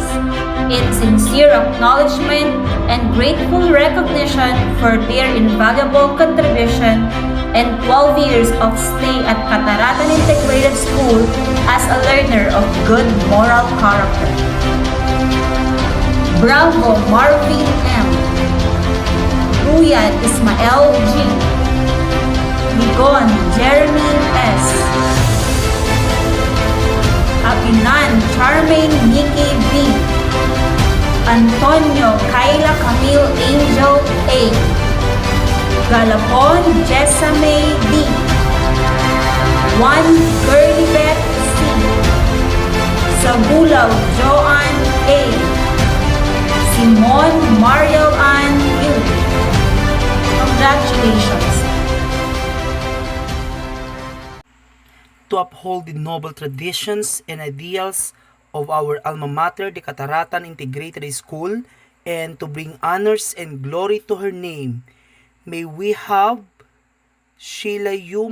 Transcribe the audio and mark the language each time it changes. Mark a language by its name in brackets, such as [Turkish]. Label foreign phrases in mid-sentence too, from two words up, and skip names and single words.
[English] In sincere acknowledgement and grateful recognition for their invaluable contribution and 12 years of stay at Cataratan Integrated School as a learner of good moral character. Bravo Marvin M. Ruyan Ismael G. Ligon Jeremy S. Abinan Charmaine Nikki B. Antonio Kayla Camille Angel A. Galapon Jessame D. Juan Gerlibet C. Sabulaw Joan A. Simon Mariel Ann U. Congratulations! To uphold the noble traditions and ideals of our alma mater, the Cataratan Integrated School, and to bring honors and glory to her name, may we have Sheila U.